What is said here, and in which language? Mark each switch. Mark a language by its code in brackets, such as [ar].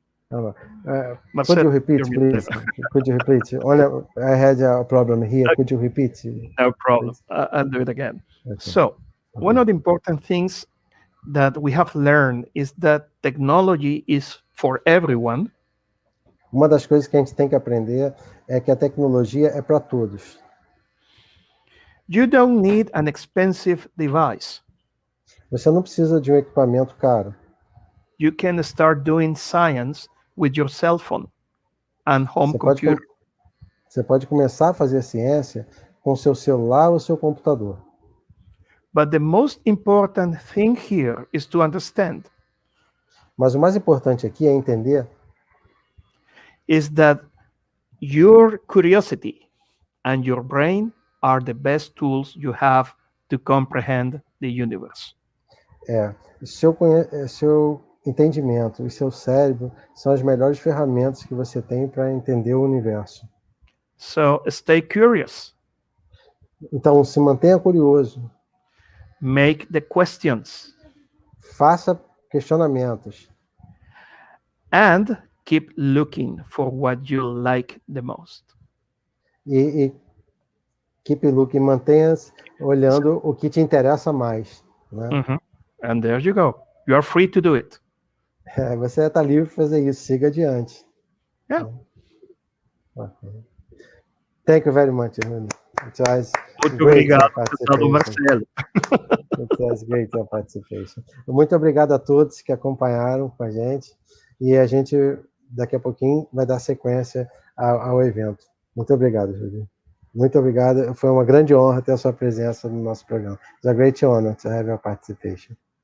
[en] Could you repeat, please? Could you repeat? I had a problem here. Could you repeat? No problem. I'll do it again. Okay. So, one of the important things that we have learned is that technology is for everyone. [pt] Uma das coisas que a gente tem que aprender é que a tecnologia é para todos. [en] You don't need an expensive device. [pt] Você não precisa de um equipamento caro. [en] You can start doing science with your cell phone and home computer. [pt] Você pode começar a fazer ciência com seu celular ou seu computador. [en] But the most important thing here is to understand. [pt] Mas o mais importante aqui é entender [en] is that your curiosity and your brain are the best tools you have to comprehend the universe. [pt] Seu entendimento e seu cérebro são as melhores ferramentas que você tem para entender o universo. [en] So stay curious. [pt] Então, se mantenha curioso. [en] Make the questions. [pt] Faça questionamentos. [en] And keep looking for what you like the most. [pt] E [en] keep looking, [pt] mantenha-se olhando o que te interessa mais. Né? [en] Mm-hmm. And there you go. You are free to do it. [pt] Você está livre para fazer isso. Siga adiante. [en] Yeah. Thank you very much, Julio. [pt] Muito obrigado, Marcelo. [en] It was great your participation. [pt] Muito obrigado a todos que acompanharam com a gente. E a gente, daqui a pouquinho, vai dar sequência ao evento. Muito obrigado, Julio. Muito obrigado. Foi uma grande honra ter a sua presença no nosso programa. [en] It's a great honor to have your participation.